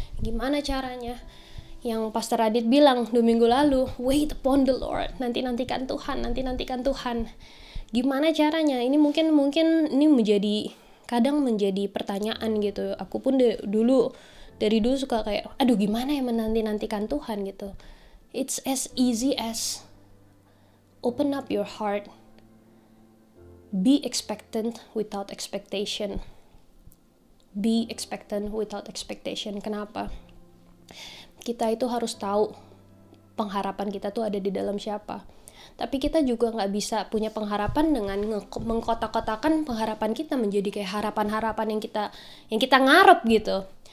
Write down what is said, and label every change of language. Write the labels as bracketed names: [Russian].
[Indonesian] Gimana caranya? Yang Pastor Adit bilang 2 minggu lalu, [English] wait upon the Lord, [Indonesian] nanti-nantikan Tuhan, nanti-nantikan Tuhan. Gimana caranya? Ini mungkin ini kadang menjadi pertanyaan gitu. Aku pun dari dulu suka kayak, aduh gimana ya menanti-nantikan Tuhan gitu. [English] It's as easy as open up your heart, be expectant without expectation. Be expectant without expectation. Kenapa? [Indonesian] Kita itu harus tahu pengharapan kita tuh ada di dalam siapa. Tapi kita juga nggak bisa punya pengharapan dengan mengkotak-kotakan pengharapan kita menjadi kayak harapan-harapan yang kita ngarep gitu.